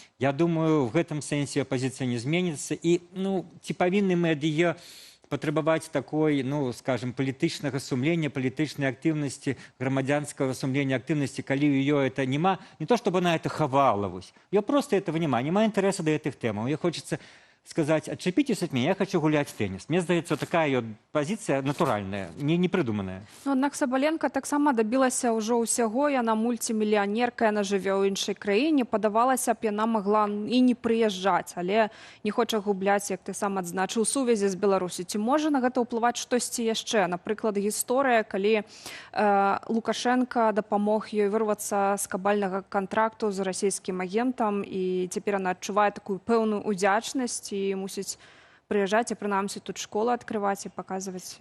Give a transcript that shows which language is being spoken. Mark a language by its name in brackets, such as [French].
[Belarusian] Я думаю, в гэтым сэнсе апазіцыя не зменіцца, і ці павінны мы ад яе патрабаваць такой, скажем, палітычнага сумлення, палітычнай актыўнасці, грамадзянскага сумлення, актыўнасці, калі ў ёй это няма, [Russian] не то, чтобы она это хавала, [Belarusian] ее просто этого няма інтарэса да гэтых тэмаў. [Russian] Мне хочется сказать, отчепитесь от меня, я хочу гулять в теннис. [Belarusian] Мне здаецца, [Russian] такая ее позиция натуральная, не придуманная. [Belarusian] Аднак Сабаленка таксама дабілася ўжо ўсяго, яна мульцімільянерка, яна жыве ў іншай краіне, падавалася б, яна могла і не прыязджаць, але не хоча губляць, як ты сам адзначыў, сувязі з Беларусі. Ці можа на гэта ўплываць штосьці яшчэ? Напрыклад, гісторыя, калі Лукашенко дапамог ёй вырвацца з кабальнага кантракту з расійскім агентам, і цяпер яна адчувае такую пэўную удзячнасць і мусіць прыязджаць, а прынамсі тут школы адкрываць і паказваць.